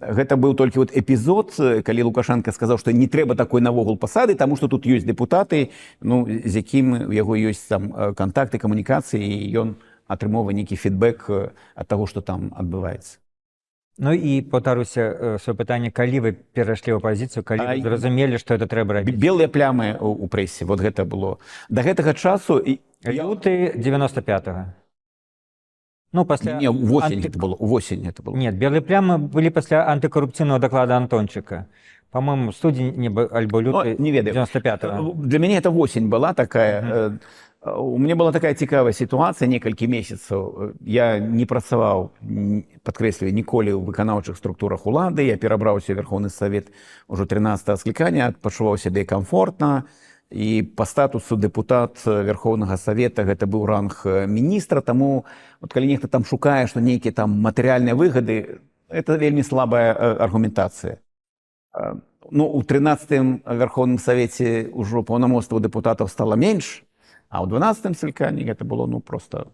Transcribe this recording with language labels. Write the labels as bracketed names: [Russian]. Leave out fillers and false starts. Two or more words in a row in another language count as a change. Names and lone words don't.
[Belarusian] Гэта быў толькі вот эпізод, калі Лукашенко сказаў, што не трэба такой навогул пасады, таму што тут ёсць дэпутаты, ну, з якім у яго ёсць там кантакты, камунікацыі, і ён атрымоўвае нейкі фідбэк ад таго, што там адбываецца. Ну і паўтаруся сваё пытанне, калі вы перайшлі ў апазіцыю, калі вы зразумелі, што гэта трэба рабіць? Белыя плямы ў прэсе, вот гэта было. Да гэтага часу... Люты 95-го. Ну, пасля... Не, увосень это было, увосень это было. [Russian] Нет, белые плямы были после антикоррупционного доклада Антончика. По-моему, [Belarusian] студень альбо люты 95-го. [Russian] Для меня это осень была такая. У меня была такая цікавая ситуация, несколько месяцев. [Belarusian] Я не працаваў, подкрэсліваю, ніколі ў выканаўчых структурах улады. Я перабраўся ў Верховны Совет уже 13-го склікання, адпачуваў сябе комфортно. І по статусу депутат Верховного Совета гэта быў ранг міністра, таму вот, калі нехта там шукае, што нейкія там матэрыяльныя выгады, это вельмі слабая аргументацыя. Ну, у 13-м Верховным Совете ўжо паўнамоцтва депутатаў стало менш, а ў 12-м скліканні гэта было ну просто...